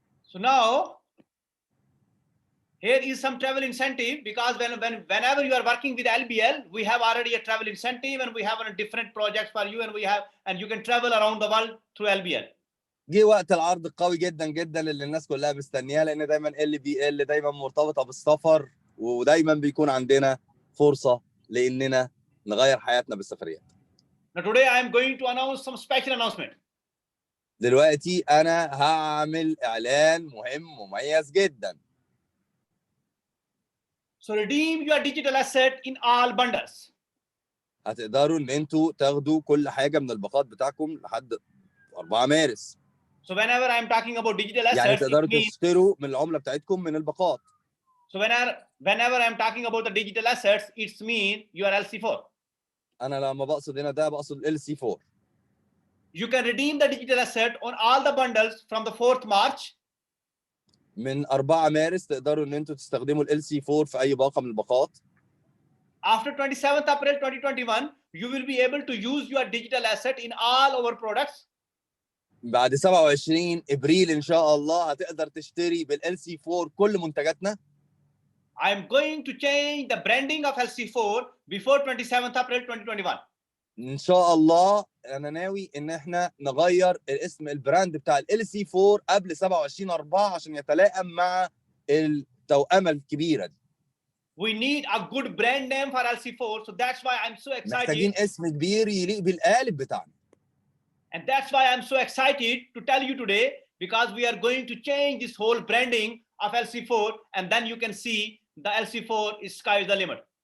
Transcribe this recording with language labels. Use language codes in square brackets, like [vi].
[en] So now here is some travel incentive, because whenever you are working with LBL, we have already a travel incentive and we have a different projects for you, and you can travel around the world through LBL. [ar] جه وقت العرض القوي جدا جدا اللي الناس كلها مستنياه، لان دايما LBL دايما مرتبطه بالسفر، ودايما بيكون عندنا فرصه لاننا نغير حياتنا بالسفريات. [en] Now today I am going to announce some special announcement. [ar] دلوقتي انا هعمل اعلان مهم مميز جدا. [en] So redeem your digital asset in all bundles. [ar] هتقدروا ان انتوا تاخدوا كل حاجه من الباقات بتاعكم لحد 4 مارس. [en] So whenever I am talking about digital assets, [ar] يعني تقدروا تشتروا من العمله بتاعتكم من الباقات. [en] So whenever I am talking about the digital assets, it's mean your LC4. [ar] انا لما بقصد هنا ده بقصد LC4. [en] You can redeem the digital asset on all the bundles from the 4th March. [ar] من 4 مارس تقدروا ان انتوا تستخدموا LC4 في اي باقه من الباقات. [en] After 27th April 2021, you will be able to use your digital asset in all our products. [ar] بعد 27 ابريل ان شاء الله هتقدر تشتري بالLC4 كل منتجاتنا. [en] I am going to change the branding of LC4 before 27th April 2021. [ar] ان شاء الله انا ناوي ان احنا نغير الاسم البراند بتاع LC4 قبل 27/4 عشان يتلائم مع التوأمه الكبيره دي. [en] We need a good brand name for LC4, so that's why I'm so excited. [ar] محتاجين اسم كبير يليق بالقالب بتاعنا. [en] And that's why I'm so excited to tell you today, because we are going to change this whole branding of LC4, and then you can see the LC4 is sky is the limit.